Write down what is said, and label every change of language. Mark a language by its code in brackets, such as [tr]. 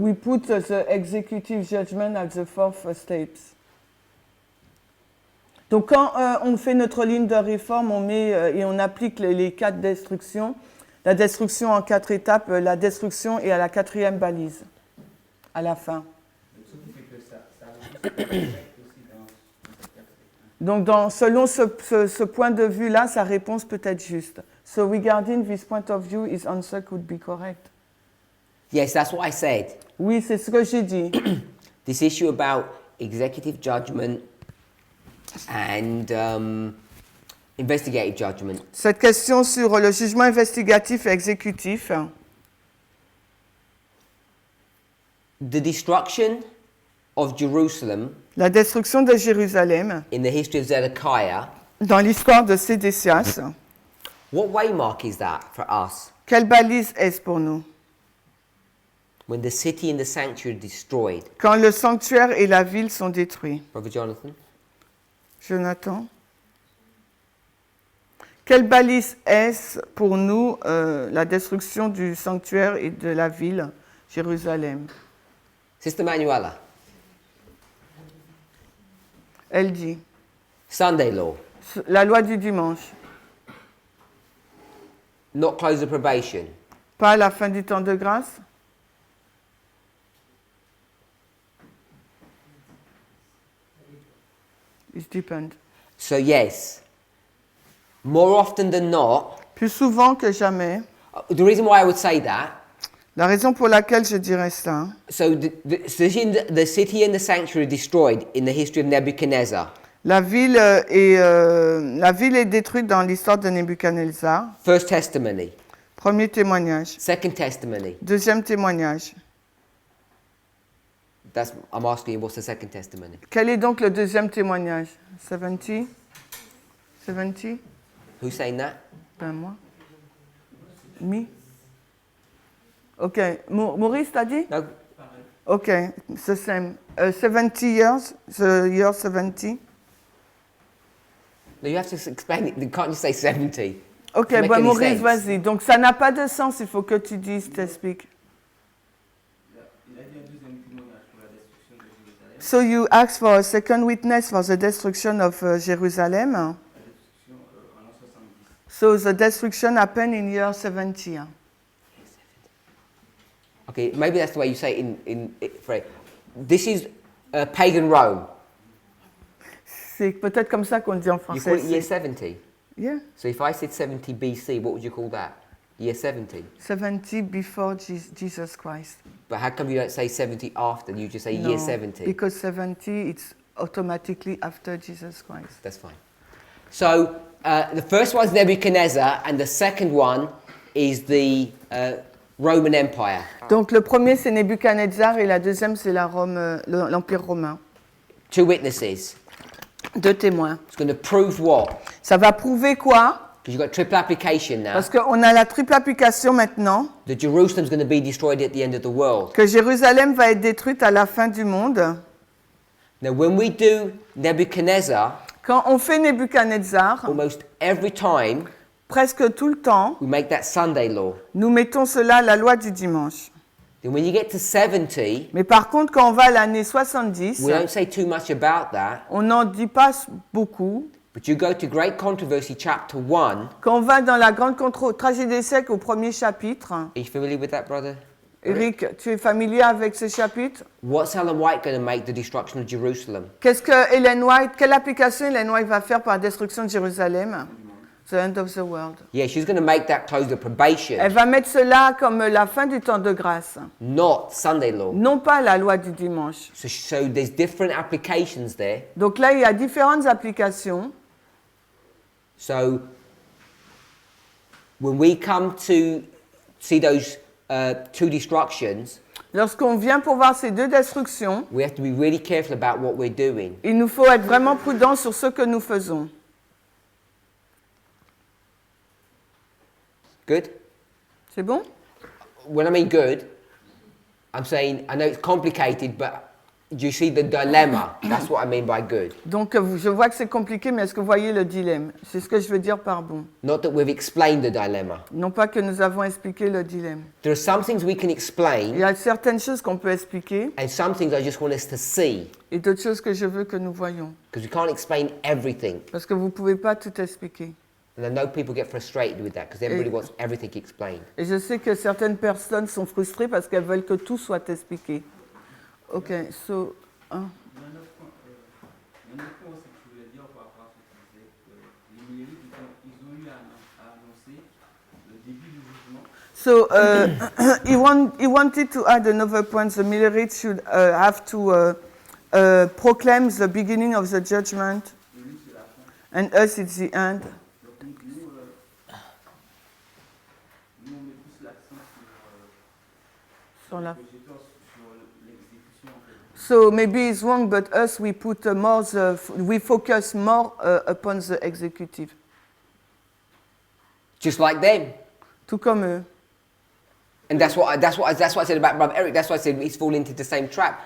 [en] we put the executive judgment at the 4th steps. [fr] Donc quand on fait notre ligne de réforme, on met et on applique les 4 destructions, la destruction en 4 étapes, la destruction est à la 4e balise, à la fin. Donc, ce qui fait que ça aussi dans cette 4 étapes. Donc selon ce point de vue-là, sa réponse peut être juste. [en] So regarding this point of view, his answer could be correct. Yes, that's what I said. [fr] Oui, c'est ce que j'ai dit. [en] This issue about executive judgment and investigative judgment. [fr] Cette question sur le jugement investigatif et exécutif, [en] The destruction of Jerusalem [fr] la destruction de Jérusalem, [en] in the history of Zedekiah, [fr] dans l'histoire de Sédécias, [en] what waymark is that for us? [fr] quelle balise est-ce pour nous? [en] When the city and the sanctuary are destroyed. [fr] Quand le sanctuaire et la ville sont détruits. [en] Brother Jonathan? Jonathan? [fr] Quelle balise est-ce pour nous la destruction du sanctuaire et de la ville, Jérusalem? [en] Sister Manuela, [fr] Elle dit, [en] Sunday law, [fr] la loi du dimanche, [en] not close the probation. [fr] pas à la fin du temps de grâce? [en] It depends. So yes, more often than not, [fr] Plus souvent que jamais, [en] the reason why I would say that, [fr] la raison pour laquelle je dirais ça, [en] so the city and the sanctuary are destroyed in the history of Nebuchadnezzar. [fr] la ville est détruite dans l'histoire de Nebuchadnezzar. [en] First testimony. [fr] Premier témoignage. [en] Second testimony. [fr] Deuxième témoignage. [en] I'm asking you, what's the second testimony? [fr] Quel est donc le deuxième témoignage? [en] 70? 70? Who's saying that? [fr] Ben moi. [en] Me? [fr] Ok. Maurice, t'as dit? [en] No. Ok. The same. 70 years? The year 70? No, you have to explain it. You can't just say 70. Ok, Make [fr] ben [en] any [fr] Maurice, [en] sense. [fr] vas-y. Donc ça n'a pas de sens, il faut que tu dises, t'expliques. Il a dit un deuxième témoignage pour la destruction de Jérusalem. [en] So you ask for a second witness for the destruction of Jerusalem. [fr] La destruction en l'an 70. [en] So the destruction happened in year 70. Okay, maybe that's the way you say it Fred. This is pagan Rome. [fr] C'est peut-être comme ça qu'on dit en [en] You [fr] français. [en] call it year 70. Yeah, So if I said 70 BC, what would you call that? Year 70. 70 before Jesus Christ. But how come you don't say 70 after? You just say year 70. Because 70, it's automatically after Jesus Christ. That's fine. So the first one's Nebuchadnezzar, and the second one is the Roman Empire. [fr] Donc le premier c'est Nebuchadnezzar et la deuxième c'est la Rome, l'Empire romain. [en] Two witnesses. [fr] Deux témoins. [en] It's going to prove what? [fr] Ça va prouver quoi? [en] Because you've got triple application now. [fr] Parce qu'on a la triple application maintenant, [en] That Jerusalem's going to be destroyed at the end of the world. [fr] que Jérusalem va être détruite à la fin du monde. [en] Now, when we do Nebuchadnezzar, [fr] Quand on fait Nebuchadnezzar, [en] almost every time [fr] presque tout le temps, [en] we make that Sunday law. [fr] nous mettons cela à la loi du dimanche. [en] Then when you get to 70, [fr] Mais par contre, quand on va à l'année 70, [en] we don't say too much about that. [fr] on n'en dit pas beaucoup. [en] But you go to Great Controversy chapter 1. [fr] Quand on va dans la grande tragédie des siècles au premier chapitre, [en] Are you familiar with that, brother? [fr] Eric, tu es familier avec ce chapitre? [en] What's Ellen White going to make the destruction of Jerusalem? [fr] Qu'est-ce que Ellen White, quelle application Ellen White va faire pour la destruction de Jérusalem? [en] The end of the world. Yeah, she's going to make that close the probation, [fr] Elle va mettre cela comme la fin du temps de grâce, [en] not Sunday law. [fr] non pas la loi du dimanche. [en] So there's different applications there. [fr] Donc là, il y a différentes applications. [en] So when we come to see those two destructions, [fr] Lorsqu'on vient pour voir ces deux destructions, [en] we have to be really careful about what we're doing. [fr] il nous faut être vraiment prudents sur ce que nous faisons. [en] Good? [fr] C'est bon? [en] When I mean good, I'm saying, I know it's complicated, but do you see the dilemma? That's what I mean by good. [fr] Donc je vois que c'est compliqué, mais est-ce que vous voyez le dilemme? C'est ce que je veux dire par bon. [en] Not that we've explained the dilemma. [fr] Non pas que nous avons expliqué le dilemme. [en] There are some things we can [fr] Il [en] explain, [fr] y a certaines choses qu'on peut expliquer [en] and some things I just want us to see, [fr] et d'autres choses que je veux que nous voyions. [en] because we can't explain everything. [fr] Parce que vous ne pouvez pas tout expliquer. [en] And I know people get frustrated with that, because everybody wants everything explained. [fr] Et je sais que certaines personnes sont frustrées parce qu'elles veulent que tout soit expliqué. Ok, so... hein. Il y a un autre point aussi que je voulais dire par rapport à ce que tu disais, que les millénites, ils ont eu à annoncer le début du jugement. [en] So he wanted to add another point. The Millerites should have to proclaim the beginning of the judgment, [fr] Et lui, c'est la fin. [en] and us it's the end. [fr] Donc nous, on met plus l'accent Sur la... sur sur l'exécution en fait. [en] So maybe it's wrong, but us we put we focus more upon the executive. Just like them. [fr] Tout comme eux. [en] And that's what I said about Brother Eric. That's why I said he's fallen into the same trap.